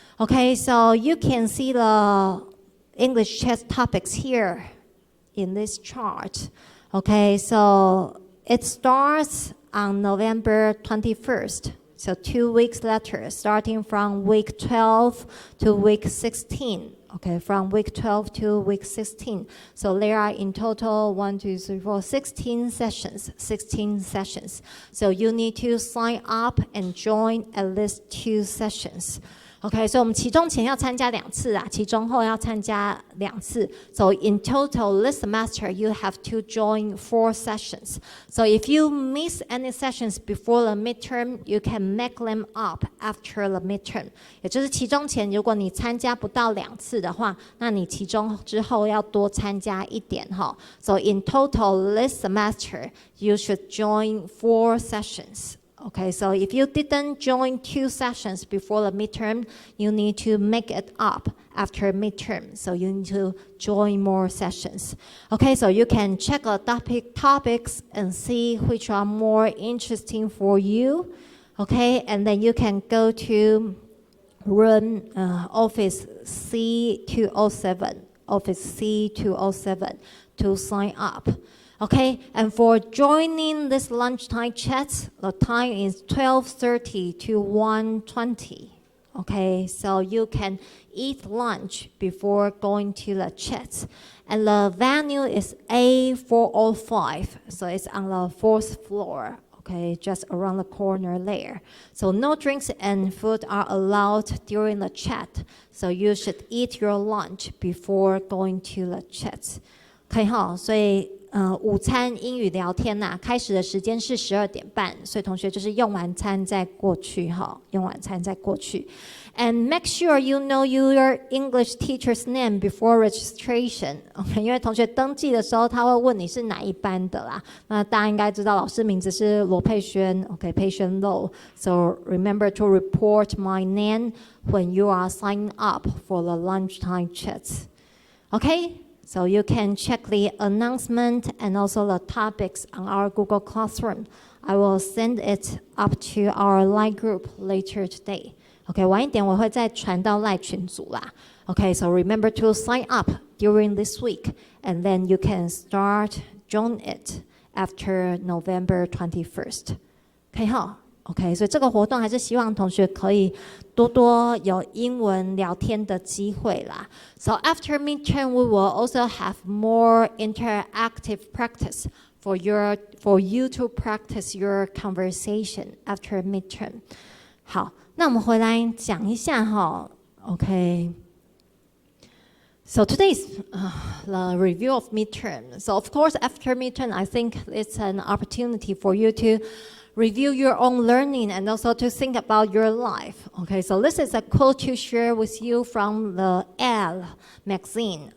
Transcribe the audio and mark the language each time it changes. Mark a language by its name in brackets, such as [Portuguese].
[English] OK, so you can see the English chat topics here in this chart. OK, so it starts on November 21st, so 2 weeks later, starting from week 12 to week 16. Okay, from week 12 to week 16. So there are in total 16 sessions, 16 sessions. So you need to sign up and join at least 2 sessions. [Chinese] OK， 所以我们期中前要参加2次啊，期中后要参加2次。 [English] So in total, this semester you have to join 4 sessions. So if you miss any sessions before the midterm, you can make them up after the midterm. [Chinese] 也就是期中前，如果你参加不到2次的话，那你期中之后要多参加1点哈。 [English] So in total, this semester you should join 4 sessions. Okay, so if you didn't join 2 sessions before the midterm, you need to make it up after midterm. So you need to join more sessions. Okay, so you can check the topics and see which are more interesting for you. Okay, and then you can go to room office C207, office C207 to sign up. Okay, and for joining this lunchtime chat, the time is 12:30 to 1:20. Okay, so you can eat lunch before going to the chat. And the venue is A405, so it's on the 4th floor. Okay, just around the corner there. So no drinks and food are allowed during the chat. So you should eat your lunch before going to the chat. [Chinese] 可以哈，所以午餐英语聊天呐、开始的时间是12:30，所以同学就是用完餐再过去哈，用完餐再过去。 [English] And make sure you know your English teacher's name before registration. [Chinese] OK， 因为同学登记的时候他会问你是哪一班的啦。那大家应该知道老师名字是罗佩轩 ，OK， 佩轩 Low. [English] So remember to report my name when you are signing up for the lunchtime chats. OK。So you can check the announcement and also the topics on our Google Classroom. I will send it up to our Line group later today. [Chinese] OK， 晚一点我会再传到 Line 群组啦。 [English] OK， so remember to sign up during this week, and then you can start join it after November 21st. [Chinese] 可以哈。 OK， 所以这个活动还是希望同学可以多多有英文聊天的机会啦。 [English] So after midterm, we will also have more interactive practice for you to practice your conversation after midterm. [Chinese] 好，那我们回来讲一下哈。 OK。 [English] So today is the review of midterm. So of course, after midterm, I think it's an opportunity for you to review your own learning and also to think about your life. Okay, so this is a quote to share with you from the Elle magazine.